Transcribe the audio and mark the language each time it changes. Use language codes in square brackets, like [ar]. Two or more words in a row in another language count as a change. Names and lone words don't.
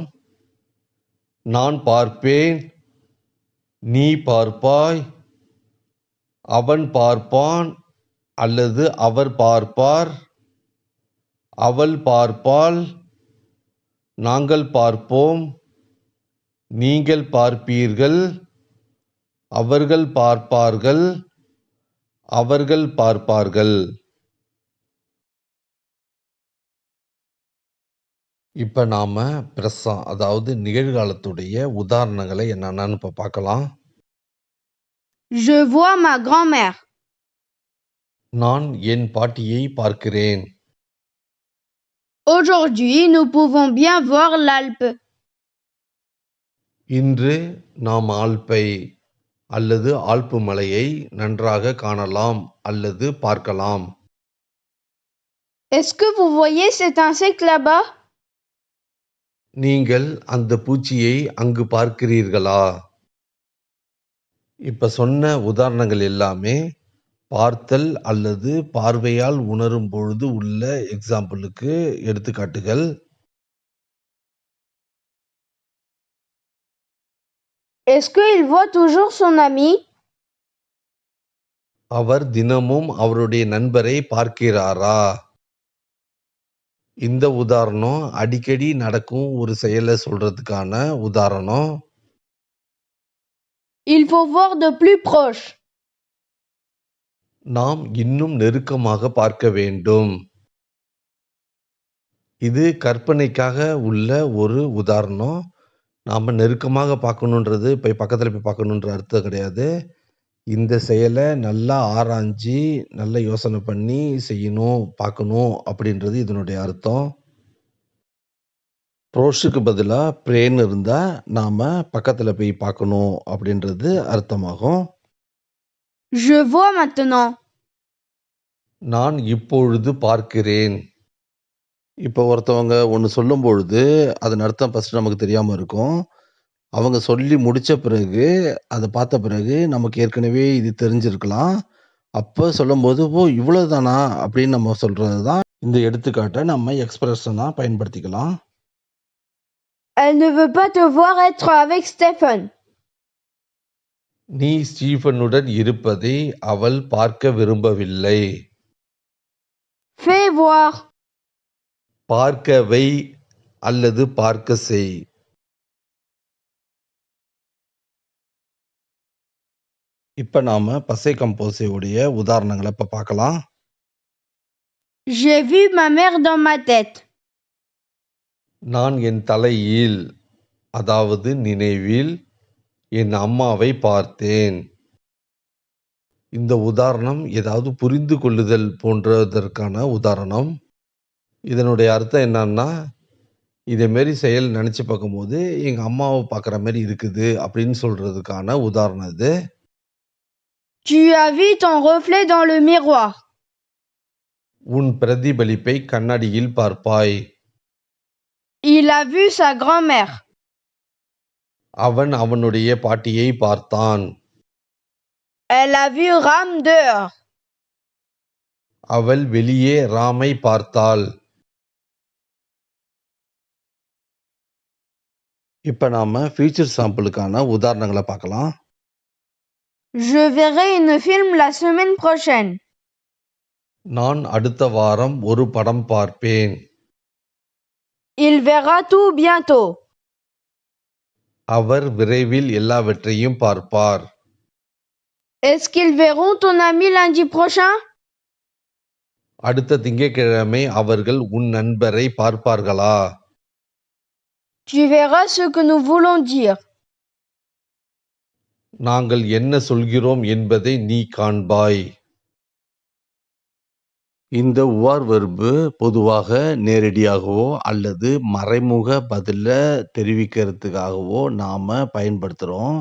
[ta] நான் பார்ப்பேன், நீ பார்ப்பாய், அவன் பார்ப்பான் அல்லது அவர் பார்ப்பார், அவள் பார்ப்பாள், நாங்கள் பார்ப்போம், நீங்கள் பார்ப்பீர்கள், அவர்கள் பார்ப்பார்கள், அவர்கள் பார்ப்பார்கள். இப்ப நாம அதாவது நிகழ்காலத்துடைய உதாரணங்களை என்னென்னு இப்ப பார்க்கலாம். [fr] Je vois ma grand-mère. [ta] நான் என் பாட்டியை பார்க்கிறேன். [fr] Aujourd'hui, nous pouvons bien voir l'Alpe. [ta] இன்று நாம் ஆல்பை அல்லது ஆல்ப்பு மலையை நன்றாக காணலாம் அல்லது பார்க்கலாம். [fr] Est-ce que vous voyez cet insecte là-bas? [ta] நீங்கள் அந்த பூச்சியை அங்கு பார்க்கிறீர்களா? இப்ப சொன்ன உதாரணங்கள் எல்லாமே பார்த்தல் அல்லது பார்வையால் உணரும் பொழுது உள்ள எக்ஸாம்பிளுக்கு எடுத்துக்காட்டுகள். [fr] Est-ce qu'il voit toujours son ami? [ta] அவர் தினமும் அவருடைய நண்பரை பார்க்கிறாரா? இந்த உதாரணம் அடிக்கடி நடக்கும் ஒரு செயலை சொல்றதுக்கான உதாரணம். [fr] Il faut voir de plus proche. [ta] நாம் இன்னும் நெருக்கமாக பார்க்க வேண்டும். இது கற்பனைக்காக உள்ள ஒரு உதாரணம். நாம நெருக்கமாக பார்க்கணுன்றது பக்கத்துல போய் பார்க்கணுன்ற அர்த்தம் கிடையாது. இந்த செயலை நல்லா ஆராய்ஞ்சு, நல்லா யோசனை பண்ணி செய்யணும், பார்க்கணும் அப்படின்றது இதனுடைய அர்த்தம். ப்ரோஷுக்கு பதிலா பிரேன்னு இருந்தா நாம பக்கத்துல போய் பார்க்கணும் அப்படின்றது அர்த்தமாகும். [fr] Je vois maintenant. [ta] நான் இப்பொழுது பார்க்கிறேன். இப்போ ஒருத்தவங்க ஒன்று சொல்லும் பொழுது அதன் அர்த்தம் ஃபர்ஸ்ட் நமக்கு தெரியாம இருக்கும். அவங்க சொல்லி முடிச்ச பிறகு, அத பார்த்த பிறகு நமக்கு ஏற்கனவே இது தெரிஞ்சிருக்கலாம். அப்ப சொல்லும்போது, "ஓ! இவ்வளவுதானா?" அப்படின்னு நம்ம சொல்றது தான் இந்த எடுத்துக்காட்ட நம்ம எக்ஸ்பிரஷனா பயன்படுத்திக்கலாம். [fr] Elle ne veut pas te voir être avec Stephen. [ta] நீ ஸ்டீஃபனுடன் இருப்பதை அவள் பார்க்க விரும்பவில்லை. [fr] Fais voir. [ta] பார்க்க வை அல்லது பார்க்க செய். இப்ப நாம [fr] passé composé [ta] உடைய உதாரணங்கள இப்ப பார்க்கலாம். [fr] J'ai vu ma mère dans ma tête. [ta] நான் என் தலையில், அதாவது நினைவில், என் அம்மாவை பார்த்தேன். இந்த உதாரணம் ஏதாவது புரிந்து கொள்ளுதல் போன்றதற்கான உதாரணம். இதனுடைய அர்த்தம் என்னன்னா, இதே மாரி செயல் நினைச்சு பார்க்கும்போது, எங்க அம்மாவ பார்க்குற மாரி இருக்குது அப்படின்னு சொல்றதுக்கான உதாரணம் இது. [fr] Tu as vu ton reflet dans le miroir. [ta] உன் பிரதிபலிப்பை கண்ணாடியில் பார்ப்பாய். [fr] Il a vu sa grand-mère. [ta] அவன் அவனுடைய பாட்டியை பார்த்தான். [fr] Elle a vu Ram dehors. [ta] அவள் வெளியே ராமை பார்த்தாள். இப்ப நாம [fr] futur simple [ta] உதாரணங்களை பார்க்கலாம். [fr] Je verrai une film la semaine prochaine. [ta] நான் அடுத்த வாரம் ஒரு படம் பார்ப்பேன். [fr] Il verra tout bientôt. [ta] அவர் விரைவில் எல்லாவற்றையும் பார்ப்பார். [fr] Est-ce qu'ils verront ton ami lundi prochain? [ta] அடுத்த திங்கட்கிழமை அவர்கள் உன் நண்பரை பார்ப்பார்களா? [fr] Tu verras ce que nous voulons dire. [ta] நாங்கள் என்ன சொல்கிறோம் என்பதை நீ காண்பாய். இந்த [fr] voir verbe [ta] பொதுவாக நேரடியாகவோ அல்லது மறைமுக பதில தெரிவிக்கிறதுக்காகவோ நாம பயன்படுத்துறோம்.